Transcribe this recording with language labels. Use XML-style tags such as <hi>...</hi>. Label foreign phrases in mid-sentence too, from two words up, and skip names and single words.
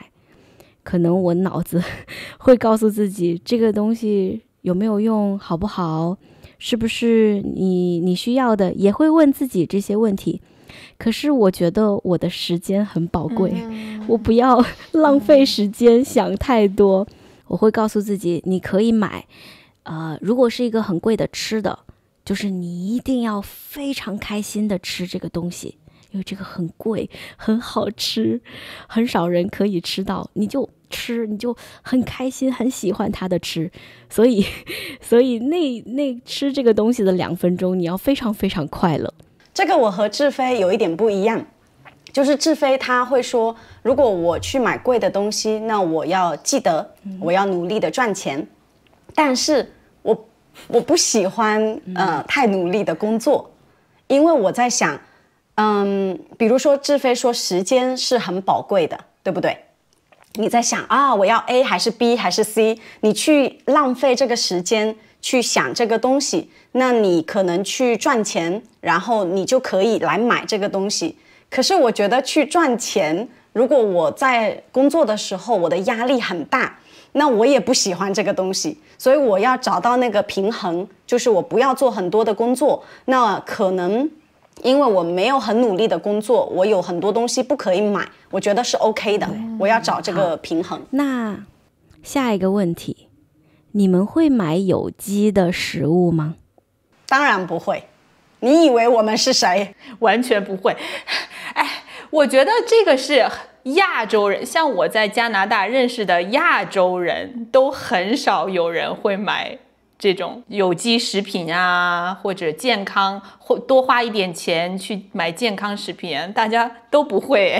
<zh>可能我腦子會告訴自己，這個東西有沒有用，好不好，是不是你需要的，也會問自己這些問題。可是我覺得我的時間很寶貴，我不要浪費時間想太多。我會告訴自己，你可以買，如果是一個很貴的吃的，就是你一定要非常開心的吃這個東西， 因為這個很貴，很好吃，很少人可以吃到，你就吃，你就很開心，很喜歡它的吃，所以那吃這個東西的2分鐘，你要非常非常快樂。這個我和志飛有一點不一樣，就是志飛他會說，如果我去買貴的東西，那我要記得，我要努力的賺錢，但是我不喜歡太努力的工作，因為我在想，比如說志飛說時間是很寶貴的，對不對？你在想啊，我要 A 還是 B 還是 C？你去浪費這個時間去想這個東西，那你可能去賺錢，然後你就可以來買這個東西。可是我覺得去賺錢，如果我在工作的時候我的壓力很大，那我也不喜歡這個東西，所以我要找到那個平衡，就是我不要做很多的工作，那可能因為我沒有很努力的工作，我有很多東西不可以買，我覺得是 OK 的，我要找這個平衡。那下一個問題，你們會買有機的食物嗎？當然不會，你以為我們是誰？完全不會。哎，我覺得這個是亞洲人，像我在加拿大認識的亞洲人都很少有人會買這種有機食品啊，或者健康，或多花一點錢去買健康食品，大家都不會。</zh>